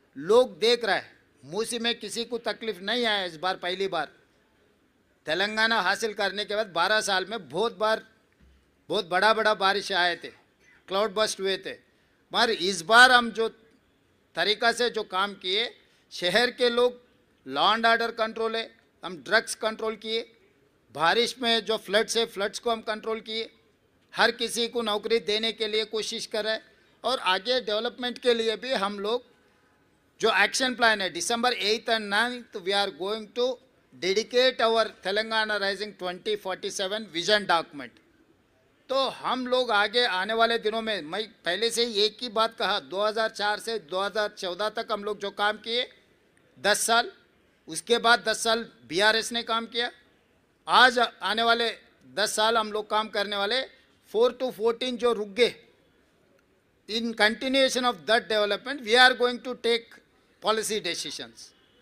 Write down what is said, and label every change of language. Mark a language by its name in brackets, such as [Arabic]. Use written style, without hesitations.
[Hindi] लोग देख रहे हैं, मूसी में किसी को तकलीफ नहीं आया. इस बार पहली बार तेलंगाना हासिल करने के बाद 12 साल में बहुत बड़ा बारिश आए थे, क्लाउड बस्ट हुए थे. मगर इस बार हम जो तरीका से जो काम किए, शहर के लोग लॉ एंड ऑर्डर कंट्रोल है, हम ड्रग्स कंट्रोल किए, बारिश में जो फ्लड्स को हम कंट्रोल किए, हर किसी को नौकरी देने के लिए कोशिश कर रहे हैं. और आगे डेवलपमेंट के लिए भी हम लोग जो एक्शन प्लान है, [English] December 8th and 9th we are going to dedicate our Telangana Rising 2047 vision document. [Hindi] तो हम लोग आगे आने वाले दिनों में, मैं पहले से एक ही बात कहा, 2004 से 2014 तक हम लोग जो काम किए 10 साल, उसके बाद 10 साल BRS ने काम किया. आज आने वाले 10 साल हम लोग काम करने वाले. [English] 4 to 14 [Hindi] जो रुक गए, [English] in continuation of that development we are going to take policy decisions.